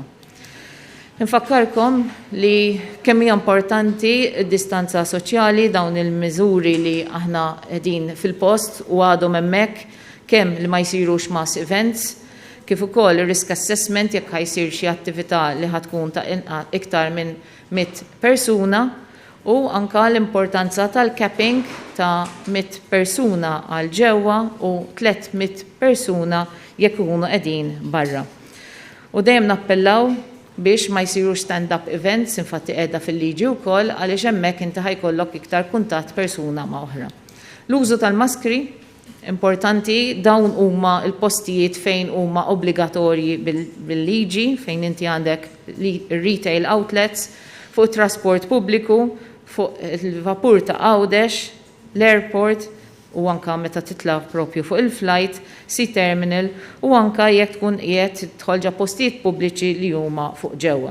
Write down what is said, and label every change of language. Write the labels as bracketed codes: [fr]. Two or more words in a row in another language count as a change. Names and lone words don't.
[mt] Infakkarkom li kemm hija importanti d-distanza soċjali dawn il-miżuri li aħna qegħdin fil-post u għadhom hemmhekk kemm li ma jsirux [en] mass events, [mt] kif ukoll ir- [en] risk assessment [mt] jekk ħajsir xi attività li ħatkun ta' iktar minn 100 persuna u anka l-importanza tal-capping ta' 100 persuna għal ġewwa u 300 persuna jekk ikunu qegħdin barra. U dejjem nappellaw biex ma jsirux [en] stand-up events, [mt] infatti qiegħda fil-liġi wkoll għaliex hemmhekk inti ħajkollok iktar kuntatt persuna ma' oħra. L-użu tal-maskri importanti, dawn huma l-postijiet fejn huma obbligatorji bil-liġi, fejn inti għandek [en] retail outlets, [mt] fuq trasport pubbliku, fuq il-vapur ta' Għawdex, l-airport, u anka meta titla propju fuq il-flight, [en] sea terminal, [mt] u anka jekk tkun qiegħed tħolġa postijiet pubbliċi li huma fuq ġewwa.